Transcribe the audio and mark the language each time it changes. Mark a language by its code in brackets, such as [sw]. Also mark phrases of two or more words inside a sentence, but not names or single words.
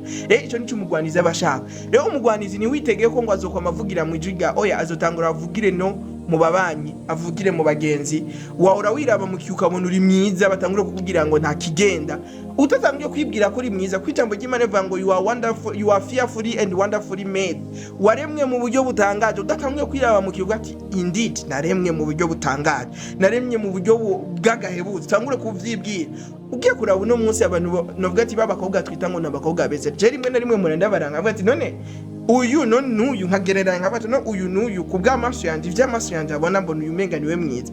[rn] Ico nico umugwanizi abashaka. Rero umugwanizi ni witegeye ko ngo azokoma avugira mu ijwi rya oya, azotangura avugire no mu babanyi, avugire mu bagenzi. Wahora wiraba mu ukabona uri mwiza, batangura kukugira ngo nta kigenda, utatangiye kwibwira ko uri mwiza. Kwijambo ry'Imana rivuga ngo [en] you are wonderful, you are fearfully and wonderfully made. [rn] Waremwe mu buryo butangaje, udatangiye kwiraba mu kivuga ati indeed naremwe mu buryo butangaje, naremwe mu buryo bw'agahebuzo. Tangure kuvyibwira. Ugiye kuraba uno munsi abantu novuga ati babakobwa twita ngo nabakobwa beze, je rimwe na rimwe murenda baranga avuga ati none uyu n'uyu nkagereranya nkabata no uyu n'uyu kubw'amaso yanje, ivy'amaso yanje abona mbona uyu menga niwe mwiza.